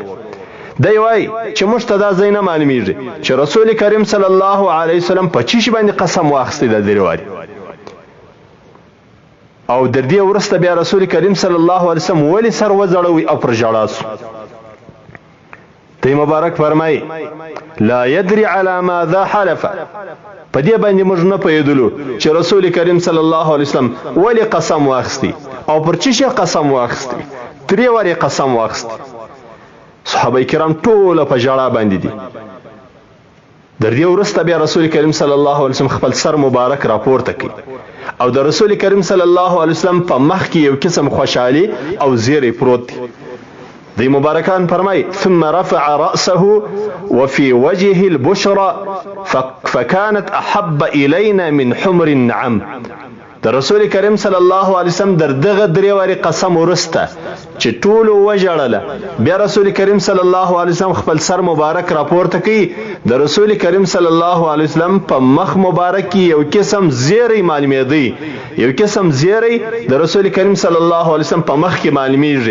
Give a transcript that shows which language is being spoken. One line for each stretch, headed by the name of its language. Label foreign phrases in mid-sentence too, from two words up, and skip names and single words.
Pashto: دی وای چې موږ ته دا ځای نه معلومیږي چې رسول کریم
Arabic: صلی الله علیه وسلم
Pashto: په چی شي باندې قسم واخستی د درې واري. او در دې ورسته بیا رسول کریم
Arabic: صلی الله علیه وسلم
Pashto: ولی سر وځړوي او پر ژړا سو. دی مبارک فرمای
Arabic: لا يدري على ماذا حلف.
Pashto: په دې باندې موږ نه پوهېدلو چې رسول کریم
Arabic: صلی الله علیه وسلم
Pashto: ولی قسم واخستی او پر چی شي قسم واخستی. درې واري قسم واخستی. صحابه کرام ټول په ژړا باندې دي. در دې ورسته بیا رسول کریم
Arabic: صلی الله علیه وسلم
Pashto: خپل سر مبارک راپورته کړ او د رسول کریم
Arabic: صلی الله علیه وسلم
Pashto: په مخ کې یو قسم خوشحالي او زیری پروت دی. دی مبارکان فرمای
Arabic: ثم رفع رأسه وفي وجهه البشرى فكانت احب الينا من حمر النعم.
Pashto: د رسول کریم
Arabic: صلی الله علیه وسلم
Pashto: در دغه درې واري قسم ورسته چې ټول وژړله. بیا رسول کریم
Arabic: صلی الله علیه وسلم
Pashto: خپل سر مبارک راپورته کوي. د رسول کریم
Arabic: صلی الله علیه وسلم
Pashto: په مخ مبارک کې یو قسم زیری معلومېدی، یو قسم زیری د رسول کریم
Arabic: صلی الله علیه وسلم
Pashto: په مخ کې معلومیږي.